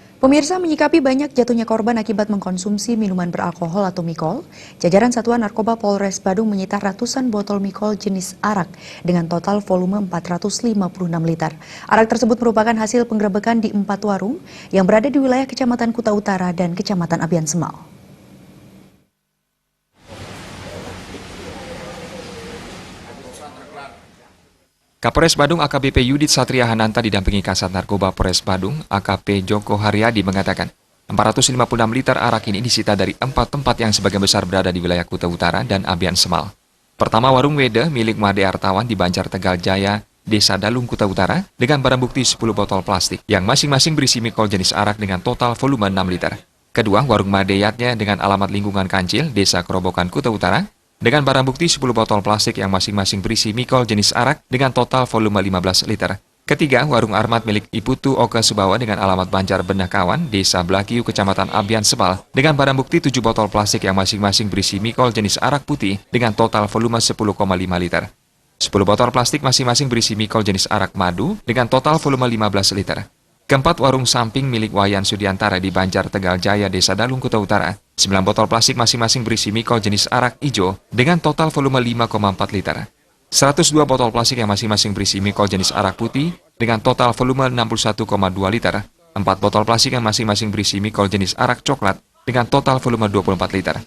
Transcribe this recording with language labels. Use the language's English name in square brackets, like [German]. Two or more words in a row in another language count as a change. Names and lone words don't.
[Indonesian] Pemirsa, menyikapi banyak jatuhnya korban akibat mengkonsumsi minuman beralkohol atau mikol, jajaran Satuan Narkoba Polres Badung menyita ratusan botol mikol jenis arak dengan total volume 456 liter. Arak tersebut merupakan hasil penggerebekan di 4 warung yang berada di wilayah Kecamatan Kuta Utara dan Kecamatan Abian Semal. Kapolres Badung AKBP Yudit Satria Hananta didampingi Kasat Narkoba Polres Badung AKP Joko Haryadi mengatakan 456 liter arak ini disita dari 4 tempat yang sebagian besar berada di wilayah Kuta Utara dan Abian Semal. Pertama, warung Wede milik Made Artawan di Banjar Tegal Jaya, Desa Dalung, Kuta Utara dengan barang bukti 10 botol plastik yang masing-masing berisi mikol jenis arak dengan total volume 6 liter. Kedua, warung Made Yatnya dengan alamat lingkungan Kancil, Desa Kerobokan, Kuta Utara dengan barang bukti 10 botol plastik yang masing-masing berisi mikol jenis arak dengan total volume 15 liter. Ketiga, warung Armat milik Iputu Oka Subawa dengan alamat Banjar Benakawan, Desa Blakiu, Kecamatan Abian Semal dengan barang bukti 7 botol plastik yang masing-masing berisi mikol jenis arak putih dengan total volume 10,5 liter. 10 botol plastik masing-masing berisi mikol jenis arak madu dengan total volume 15 liter. Keempat, warung samping milik Wayan Sudiantara di Banjar Tegal Jaya, Desa Dalung, Kuta Utara. 9 botol plastik masing-masing berisi mikol jenis arak hijau dengan total volume 5,4 liter. 102 botol plastik yang masing-masing berisi mikol jenis arak putih dengan total volume 61,2 liter. 4 botol plastik yang masing-masing berisi mikol jenis arak coklat dengan total volume 24 liter.